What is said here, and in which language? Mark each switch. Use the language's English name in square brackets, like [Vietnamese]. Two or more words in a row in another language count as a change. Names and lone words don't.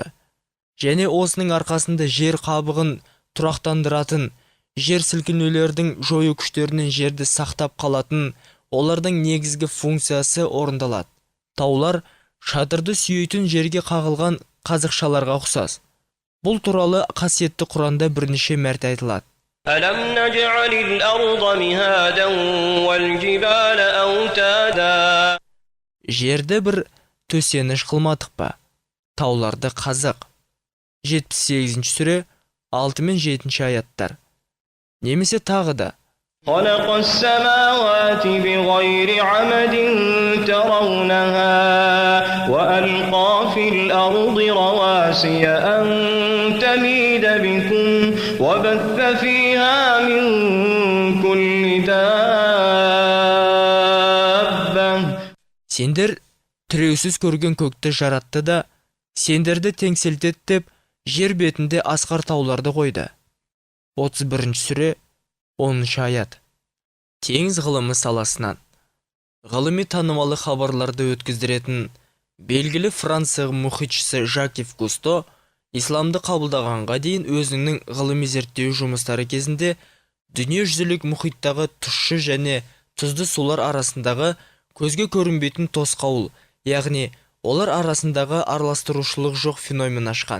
[Kazakh] Және осының арқасында жер қабығын тұрақтандыратын, жер сілкінулердің жою күштерінен жерді сақтап қалатын, олардың негізгі функциясы орындалады. Таулар шатырды сүйейтін жерге қағылған қазықшаларға ұқсас. Бұл туралы қасиетті Құранда бірнеше мәрте айтылады. [Arabic] ألم نجعل الأرض مهادا والجبال أوتادا [Kazakh] Жерді бір төсеніш қылмадық па? Тауларды қазық. 78 сүре 6 мен 7 аяттар. Немесе тағы да [Arabic] خلق السماوات بغير عمد ترونها وألقى في الأرض رواسي أن تميد بكم وبث فيها من كل دابة. [Kazakh] Сендер тіреусіз көрген көкті жаратты да, сендерді теңселтеді деп, жер бетінде асқар тауларды қойды. 31 сүре 10 аят. Теңіз ғылымы саласынан ғылыми танымалы хабарларды өткіздіретін белгілі Франция мұхитшысы Жакев Кусто исламды қабылдағанға дейін өзінің ғылыми зерттеу жұмыстары кезінде дүниежүзілік мұхиттағы тұщы және тұзды сулар арасындағы көзге көрінбейтін тосқауыл, яғни олар арасындағы араластырушылық жоқ феномен ашқан.